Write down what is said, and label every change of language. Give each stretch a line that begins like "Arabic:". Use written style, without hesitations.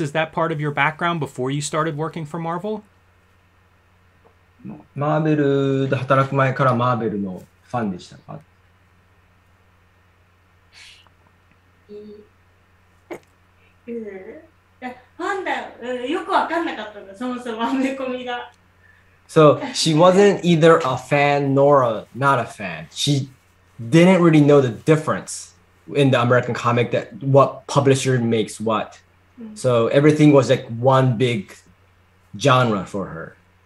English: Is that part of your background before you started working for Marvel?
Japanese: マーベルで働く前からマーベルのファンでしたか？ファンだ、よくわかんなかったんだ、そもそもアメコミが。
English: So she wasn't either a fan nor not a fan. She didn't really know the difference in the American comic that what publisher makes what. So everything was like one big genre for her.